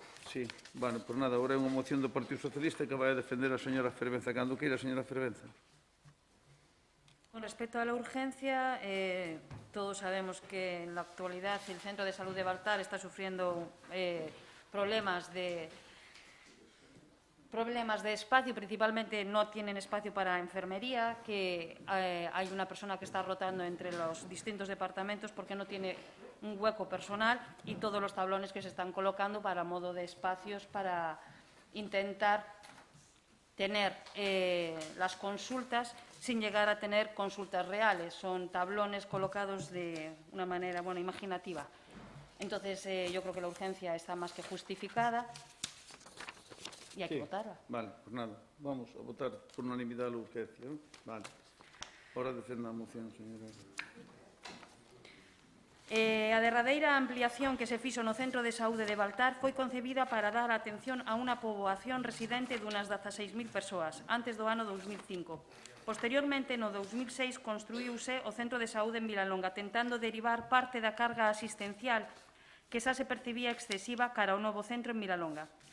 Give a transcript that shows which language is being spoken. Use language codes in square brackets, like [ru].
[gl] Sí, bueno, por nada, agora é unha moción do Partido Socialista que vai a defender a señora Fervenza. Cando queira, señora Fervenza. [es] Con respecto a la urgencia, todos sabemos que en la actualidad el Centro de Salud de Baltar está sufriendo problemas de espacio, principalmente no tienen espacio para enfermería, que hay una persona que está rotando entre los distintos departamentos porque no tiene un hueco personal y todos los tablones que se están colocando para modo de espacios para intentar tener las consultas sin llegar a tener consultas reales. Son tablones colocados de una manera imaginativa. Entonces, yo creo que la urgencia está más que justificada. Y hay que votarla. [gl] Vale, pues nada, vamos a votar por unanimidade a urgencia. ¿No? Vale. Ahora defenda a moción, señora. A derradeira ampliación que se fixo no Centro de Saúde de Baltar foi concebida para dar atención a unha poboación residente dunhas 16.000 persoas antes do ano 2005. Posteriormente, no 2006, construíuse o Centro de Saúde en Vilalonga, tentando derivar parte da carga asistencial que xa se percibía excesiva cara ao novo centro en Vilalonga.